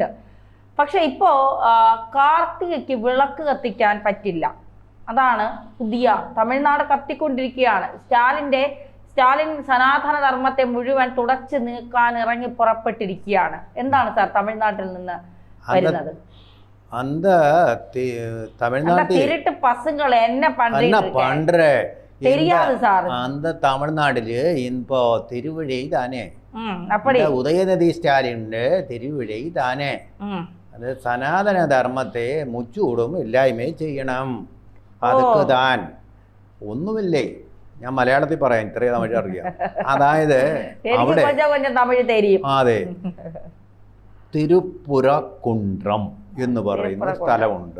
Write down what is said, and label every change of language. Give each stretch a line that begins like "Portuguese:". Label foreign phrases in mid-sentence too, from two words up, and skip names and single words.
Malayalam: പക്ഷെ ഇപ്പോ കാർത്തികയ്ക്ക് വിളക്ക് കത്തിക്കാൻ പറ്റില്ല. അതാണ് പുതിയ തമിഴ്നാട് കത്തിക്കൊണ്ടിരിക്കുകയാണ്. സ്റ്റാലിൻ സനാതന ധർമ്മത്തെ മുഴുവൻ തുടച്ചു നീക്കാൻ ഇറങ്ങി പുറപ്പെട്ടിരിക്കുകയാണ്. എന്താണ് സാർ തമിഴ്നാട്ടിൽ നിന്ന് വരുന്നത്?
Tamil: திருட்டு பசங்களை என்ன பண்றீங்க தெரியாது சார். அந்த தமிழ்நாட்டில் இப்போ திருவிழை தானே, அப்படி உதயநிதி ஸ்டாலின் திருவிழை தானே.
Malayalam: അത് സനാതന ധർമ്മത്തെ മുച്ചൂടും ഇല്ലായ്മ ചെയ്യണം. അതൊക്കെ താൻ ഒന്നുമില്ലേ. ഞാൻ മലയാളത്തിൽ പറയാം, ഇത്രയും തമിഴ് അറിയാം. അതായത് അവിടെ അതെ തിരുപ്പുരക്കുണ്ട്രം എന്ന് പറയുന്ന സ്ഥലമുണ്ട്.